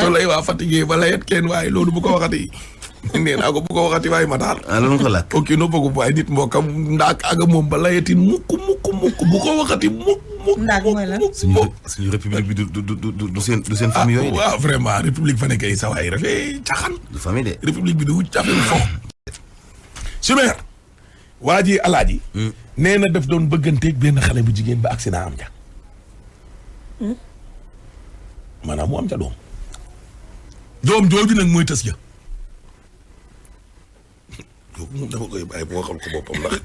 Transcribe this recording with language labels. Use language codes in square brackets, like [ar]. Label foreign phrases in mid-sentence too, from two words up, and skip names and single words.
[wo] tolay waa fatigué ba layet kenn waay loolu bu ko waxati. nee naa ko bu ko waxati waay Matar. loolu ko lakk. ok no bëggum waay nit mbokkam ndaak aga moom ba layetin mukk bu ko waxati mukk. ndaak mooy lan. suñu république bi du seen famille yooyu de. waaw [fr] vraiment république [wo] fa nekkee sa waay rafet caxan. du famille de. république bi du cafe fo. Super. waa ji alaaji. nee na daf doon bëgganteeg benn xale bu jigéen ba accident am ca. maanaam mu am ca doom. doom jooju nag mooy tës ja. kooku moom dama koy bàyyi moo xam ko boppam ndax.